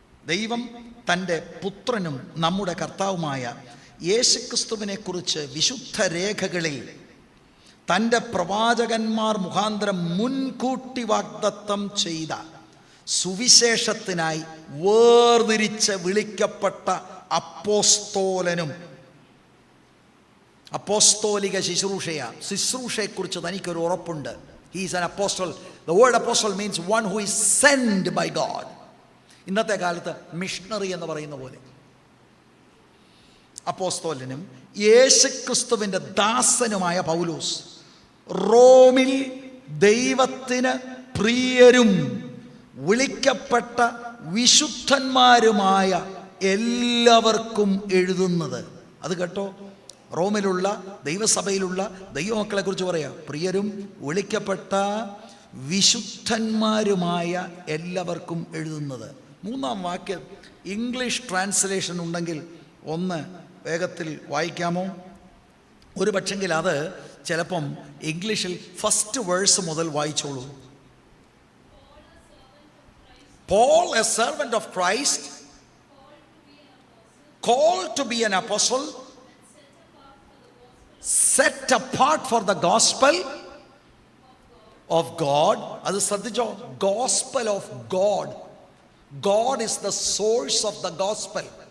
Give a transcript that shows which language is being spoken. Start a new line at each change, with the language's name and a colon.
Malayalam: ദൈവം തൻ്റെ പുത്രനും നമ്മുടെ കർത്താവുമായ യേശുക്രിസ്തുവിനെ കുറിച്ച് വിശുദ്ധ രേഖകളിൽ തൻ്റെ പ്രവാചകന്മാർ മുഖാന്തരം മുൻകൂട്ടി വാഗ്ദത്തം ചെയ്ത സുവിശേഷത്തിനായി വേർതിരിച്ച് വിളിക്കപ്പെട്ട അപ്പോസ്തോലനും, അപ്പോസ്തോലിക ശുശ്രൂഷയെക്കുറിച്ച് തനിക്കൊരു ഉറപ്പുണ്ട്.
English: He is an apostle. The word apostle means one who is sent by God.
Malayalam: ഇന്നത്തെ കാലത്ത് മിഷണറി എന്ന് പറയുന്ന പോലെ അപ്പോസ്തോലനും യേശുക്രിസ്തുവിൻ്റെ ദാസനുമായ പൗലോസ്, റോമിൽ ദൈവത്തിന് പ്രിയരും വിളിക്കപ്പെട്ട വിശുദ്ധന്മാരുമായ എല്ലാവർക്കും എഴുതുന്നത്. അത് കേട്ടോ, റോമിലുള്ള ദൈവസഭയിലുള്ള ദൈവമക്കളെ കുറിച്ച് പറയാം, പ്രിയരും വിളിക്കപ്പെട്ട വിശുദ്ധന്മാരുമായ എല്ലാവർക്കും എഴുതുന്നത്. 3-ാം വാക്യം ഇംഗ്ലീഷ് ട്രാൻസ്ലേഷൻ ഉണ്ടെങ്കിൽ ഒന്ന് വേഗത്തിൽ വായിക്കാമോ? ഒരു പക്ഷെങ്കിൽ അത് ചിലപ്പം ഇംഗ്ലീഷിൽ ഫസ്റ്റ് വേഴ്സ് മുതൽ വായിച്ചോളൂ.
English: Paul, a servant of Christ, called to be an apostle, set apart for the gospel of God.
Malayalam: അത് ശ്രദ്ധിച്ചോ,
English: gospel of God. God is the source of the gospel.